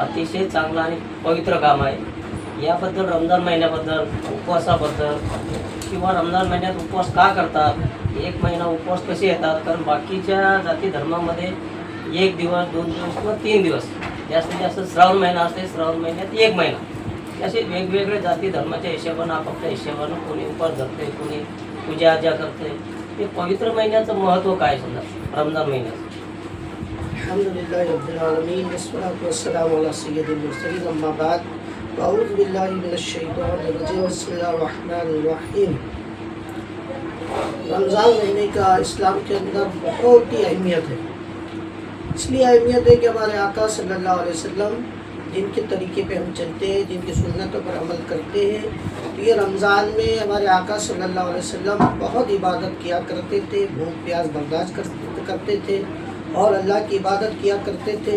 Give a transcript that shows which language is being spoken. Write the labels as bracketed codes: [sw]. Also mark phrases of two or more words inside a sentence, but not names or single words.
[mr] अतिशय चांगलं आणि पवित्र काम आहे। याबद्दल रमजान महिन्याबद्दल, उपवासाबद्दल किंवा रमजान महिन्यात उपवास का करतात, 1 महिना उपवास कसे येतात, कारण बाकीच्या जाती धर्मामध्ये 1 दिवस 2 दिवस किंवा 3 दिवस जास्तीत जास्त श्रावण महिना असते, श्रावण महिन्यात 1 महिना, असे वेगवेगळे जाती धर्माच्या हिशोबानं आपापल्या हिशोबानं कोणी उपवास धरते, कोणी पूजा अर्चा करते। हे पवित्र महिन्याचं महत्त्व काय समजा रमजान महिन्याचं? [ar] الحمد لله رب العالمين والصلاة والسلام على سيد المرسلين أما بعد أعوذ بالله من الشيطان الرجيم بسم الله الرحمن الرحيم. [hi] रमज़ान महीने का इस्लाम के अंदर बहुत ही अहमियत है। इसलिए अहमियत है कि हमारे आका [ar] صلى الله عليه وسلم [hi] जिनके तरीके पे हम चलते हैं, जिनकी सुन्नतों पर अमल करते हैं, तो ये रमज़ान में हमारे आका [ar] صلى الله عليه وسلم [hi] बहुत इबादत किया करते थे, भूख प्यास बर्दाश्त करते थे और अल्लाह की इबादत किया करते थे।